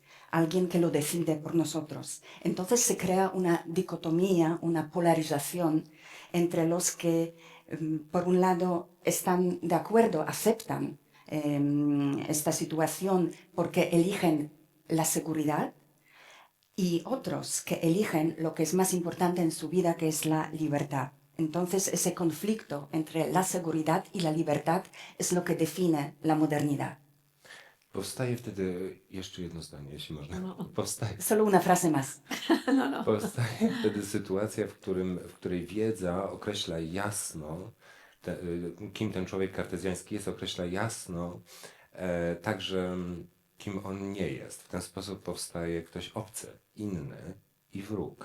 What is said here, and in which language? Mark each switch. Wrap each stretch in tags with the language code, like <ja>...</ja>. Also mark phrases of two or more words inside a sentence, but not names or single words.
<es>Alguien que lo decide por nosotros. Entonces se crea una dicotomía, una polarización entre los que, por un lado, están de acuerdo, aceptan esta situación porque eligen la seguridad, y otros que eligen lo que es más importante en su vida, que es la libertad. Entonces ese conflicto entre la seguridad y la libertad es lo que define la modernidad.</es> <pl>Powstaje wtedy, jeszcze jedno zdanie, jeśli można. No.</pl> <es>Solo una frase más.</es> <pl>Powstaje wtedy sytuacja, w której wiedza określa jasno, kim ten człowiek kartezjański jest, określa jasno także kim on nie jest. W ten sposób powstaje ktoś obcy, inny i wróg.</pl>